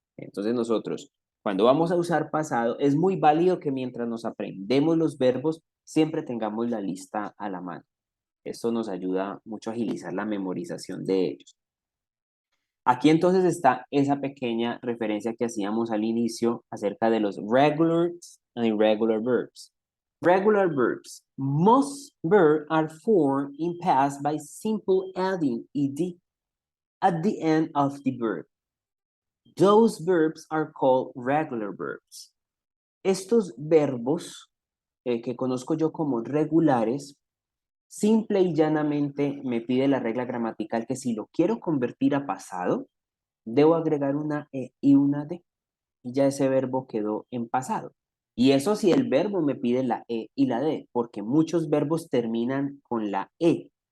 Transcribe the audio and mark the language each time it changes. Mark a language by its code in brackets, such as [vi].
[es] Entonces nosotros, cuando vamos a usar pasado, es muy válido que mientras nos aprendemos los verbos, siempre tengamos la lista a la mano. Esto nos ayuda mucho a agilizar la memorización de ellos. Aquí entonces está esa pequeña referencia que hacíamos al inicio acerca de los [en] regular and irregular verbs. Regular verbs. Most verbs are formed in past by simple adding ed at the end of the verb. Those verbs are called regular verbs. [es] Estos verbos que conozco yo como regulares, simple y llanamente me pide la regla gramatical que si lo quiero convertir a pasado, debo agregar una E y una D. Y ya ese verbo quedó en pasado. Y eso si el verbo me pide la E y la D, porque muchos verbos terminan con la E.